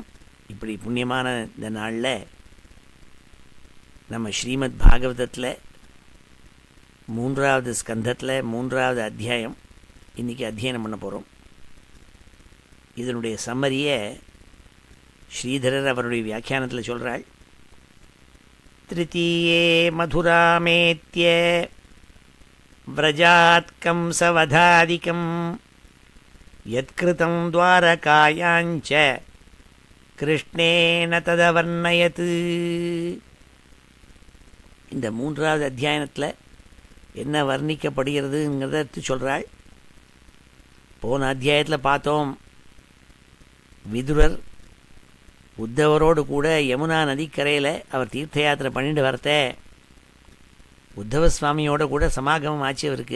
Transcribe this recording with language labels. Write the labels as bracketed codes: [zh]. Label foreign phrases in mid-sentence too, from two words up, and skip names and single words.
[ta] இப்படி புண்ணியமான இந்த நாளில் நம்ம ஸ்ரீமத் பாகவதத்தில் 3வது ஸ்கந்தத்தில் 3வது அத்தியாயம் இன்றைக்கி அத்தியனம் பண்ண போகிறோம். இதனுடைய சம்மரியை ஸ்ரீதரர் அவருடைய வியாக்கியானத்தில் சொல்கிறாள். [sa] तृतीये मथुरामेत्य व्रजात् कंसवधादिकं यत्कृतं द्वारकायाञ्च कृष्णेन तदवर्णयत्. [ta] இந்த 3வது அத்தியாயத்தில் என்ன வர்ணிக்கப்படுகிறதுங்கிறத எடுத்து சொல்கிறாள். போன அத்தியாயத்தில் பார்த்தோம், விதுரர் உத்தவரோடு கூட யமுனா நதிக்கரையில் அவர் தீர்த்த யாத்திரை பண்ணிட்டு வரத்த உத்தவ சுவாமியோட கூட சமாகமம் ஆச்சு அவருக்கு.